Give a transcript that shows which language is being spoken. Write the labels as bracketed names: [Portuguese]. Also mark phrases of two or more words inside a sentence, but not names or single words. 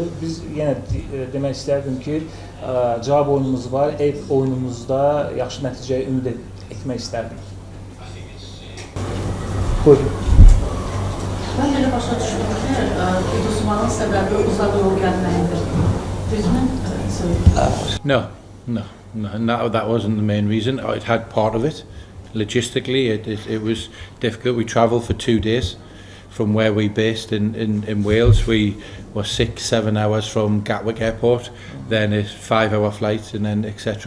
[Azerbaijani] Biz yenə demək istərdim ki, cavab oyunumuz var, ev oyunumuzda yaxşı nəticəyə ümid etmək istərdik. Buyurun. [Turkish] Ben böyle [Azerbaijani] başa düşdüm ki, uduzmanın səbəbi uzaq yol gəlməyidir. Düzmü? [English] No, that wasn't the main reason. It had part of it. Logistically, it was difficult. We travelled for 2 days from where we based in Wales. We were 6-7 hours from Gatwick Airport, then a 5-hour flight, and then etc.